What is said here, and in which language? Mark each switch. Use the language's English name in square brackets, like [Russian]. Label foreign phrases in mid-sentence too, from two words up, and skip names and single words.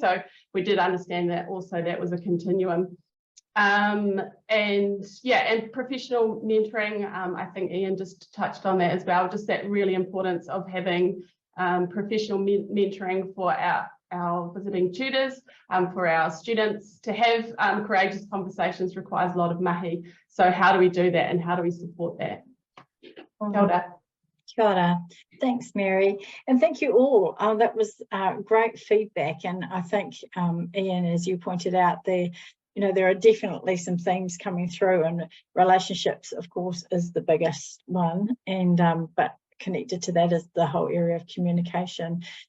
[English] So we did understand that also that was a continuum. And yeah, and professional mentoring, I think Ian just touched on that as well, just that really importance of having professional mentoring for our visiting tutors, for our students. To have courageous conversations requires a lot of mahi. So how do we do that, and how do we support that? [Māori] Kia ora. Kia ora. [English] Thanks, Mary. And thank you all. That was great feedback. And I think, Ian, as you pointed out, there are definitely some themes coming through, and relationships, of course, is the biggest one. And but connected to that is the whole area of communication.